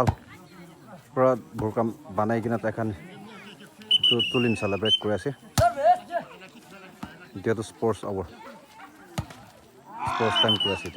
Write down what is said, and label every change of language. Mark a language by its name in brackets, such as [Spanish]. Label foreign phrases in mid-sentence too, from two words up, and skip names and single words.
[Naga Pidgin] Pura program banai kina tekan. Tulin celebrate kore ase. Dia tu [English] sports hour. Sports time [Naga Pidgin] kore ase dia.